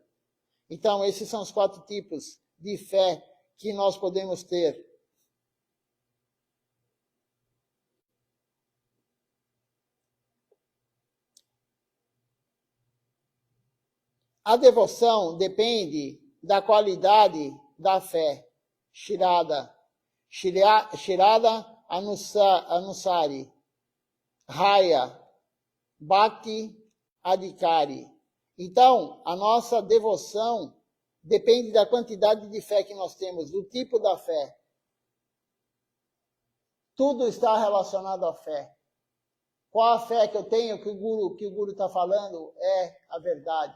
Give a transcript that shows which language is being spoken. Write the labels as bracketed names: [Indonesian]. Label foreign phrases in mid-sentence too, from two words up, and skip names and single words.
[Portuguese] Então, esses são os 4 tipos de fé que nós podemos ter. A devoção depende da qualidade da fé. [Sanskrit] Shirada. Shirada Anusari. Raya. Bhakti Adhikari. [Portuguese] Então, a nossa devoção depende da quantidade de fé que nós temos, do tipo da fé. Tudo está relacionado à fé. Qual a fé que eu tenho que o Guru está falando é a verdade?